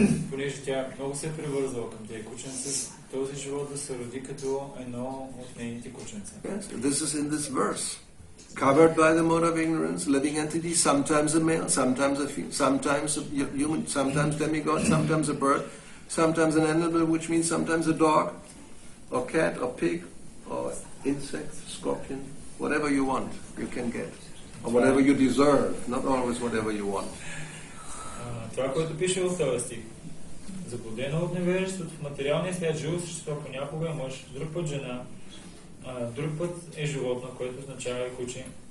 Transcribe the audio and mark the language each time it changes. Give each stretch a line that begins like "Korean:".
Bulgarian: понеже тя много се е превързала към тези кученца, този живот да се роди като едно от нейните кученца.
English: Yes, this is in this verse. Covered by the mode of ignorance, living entity, sometimes a male, sometimes a female, sometimes a human, sometimes demigod, sometimes a bird, sometimes an animal, which means sometimes a dog, or cat, or pig, or insect, scorpion, whatever you want, you can get. Or whatever you deserve, not always whatever you want.
Bulgarian: Това, което пише в този стих. Заблудено от невежеството в материалния свят живо същество понякога е мъж, друг път жена, друг път е животно, което означава и куче.